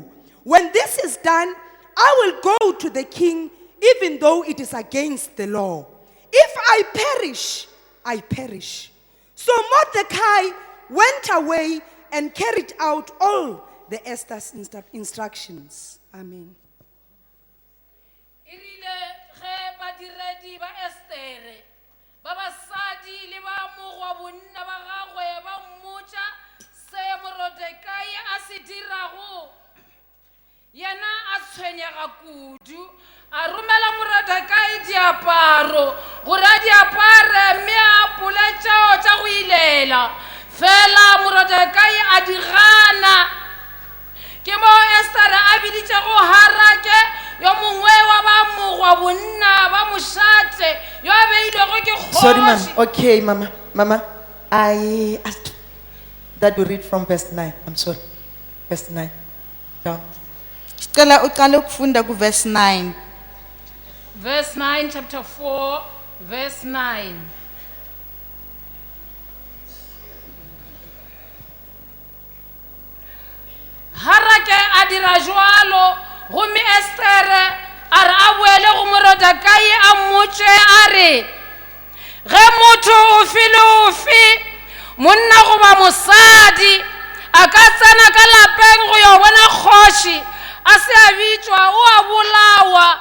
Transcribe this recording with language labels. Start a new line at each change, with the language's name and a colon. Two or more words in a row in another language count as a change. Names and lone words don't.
English: When this is done, I will go to the king, even though it is against the law. If I perish, I perish. So Mordecai went away and carried out all the Esther's instructions. Amen.
Northern Sotho: Irile ge badiredi ba Estere ba basadi le ba mogwa bonna ba gagwe ba mmotsa se Mordecai a se dirago, yena a tshwenyega kudu, a romela Mordecai diaparo gore a diapare mme a pole tšeo tša go ilela. Fela Mordecai a di gana. Ke mo Esther a biditše go Harake, yo mongwe wa ba mogwa bonna ba mošate yo a beilwego ke kgoši.
English: Sorry, ma'am. Okay, Mama. I asked that you read from verse 9. I'm sorry. Verse 9. Down.
Zulu: Sicela uqale ukufunda ku verse 9.
English: Verse 9, chapter 4, verse 9.
Northern Sotho: Harake a dira jwalo, gomme Estere a re a boele go Mordecai a mmotše a re, ge motho ofe le ofe, monna goba mosadi, a ka tsena ka lapeng go yo bona kgoši, a se a bitšwa, o a bolawa.